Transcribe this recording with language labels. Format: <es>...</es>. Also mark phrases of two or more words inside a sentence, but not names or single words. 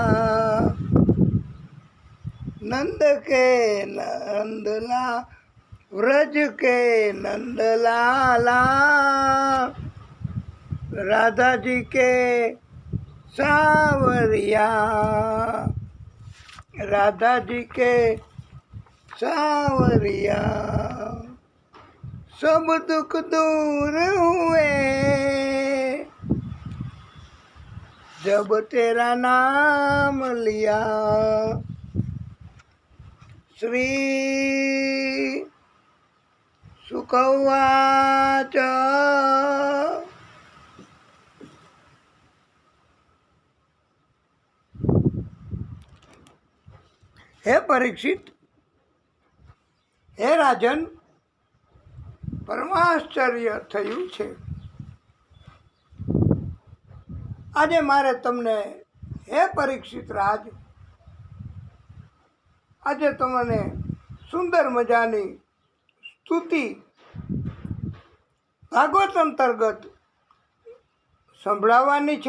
<hi>नंद के नंदला, व्रज के नंदलाला, राधा जी के सावरिया, राधा जी के सावरिया। सब दुख दूर हुए, जब तेरा नाम लिया।</hi> <sa>श्री शुक उवाच। हे परीक्षित,</sa> <gu>હે રાજન, પરમાશ્ચર્ય થયું છે. આજે મારે તમને, હે પરીક્ષિત રાજ, આજે તમને સુંદર મજાની સ્તુતિ ભાગવત અંતર્ગત સંભળાવવાની છે.</gu>